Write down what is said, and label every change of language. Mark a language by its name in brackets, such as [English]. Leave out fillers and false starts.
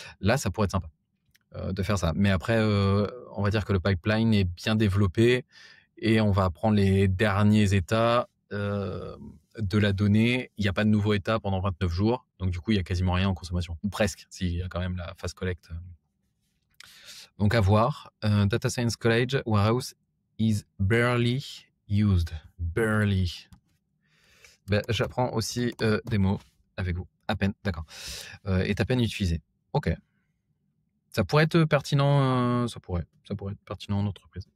[French] Là, ça pourrait être sympa de faire ça. Mais après, on va dire que le pipeline est bien développé, et on va prendre les derniers états de la donnée. Il n'y a pas de nouveau état pendant 29 jours. Donc, du coup, il n'y a quasiment rien en consommation. Ou presque, s'il y a quand même la phase collecte. Donc, à voir. [English] Data Science College Warehouse is barely used. Barely. [French] Ben, j'apprends aussi des mots avec vous. À peine, d'accord. Est à peine utilisé. Ok. Ça pourrait être pertinent. Ça pourrait être pertinent en entreprise.